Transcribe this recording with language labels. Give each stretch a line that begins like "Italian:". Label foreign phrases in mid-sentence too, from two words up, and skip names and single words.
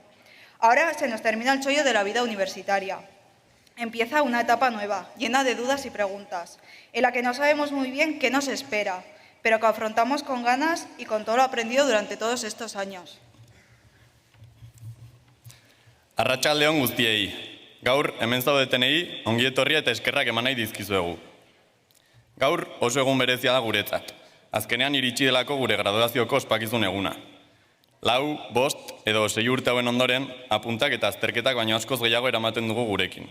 Spanish: Ahora se nos termina el chollo de la vida universitaria. Empieza una etapa nueva, llena de dudas y preguntas, en la que no sabemos muy bien qué nos espera, pero que afrontamos con ganas y con todo lo aprendido durante todos estos años.
Basque: Arratsaldeon guztiei. Gaur hemen zaudetenei ongi etorria eta eskerrak eman nahi dizkizuegu. Gaur oso egun berezia da guretzat. Azkenean iritsi delako gure graduazioko ospakizun eguna. 4, 5 edo 6 urte hauen ondoren, apuntak eta azterketak baino askoz gehiago eramaten dugu gurekin.